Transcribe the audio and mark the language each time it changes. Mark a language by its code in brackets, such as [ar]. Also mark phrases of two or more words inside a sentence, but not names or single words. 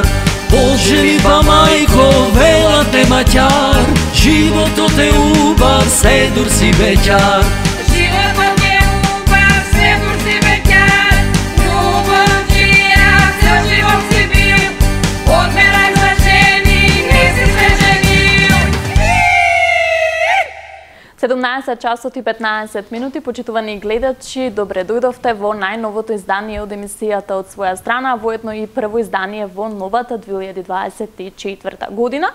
[rom] Poželiba majko, vela te maťar, život te ubav, sedur si beťar. [mk] Časот и 15 минути, почитувани гледачи, добре дојдовте во најновото издание од емисијата од своја страна, воедно и прво издание во новата 2024 година.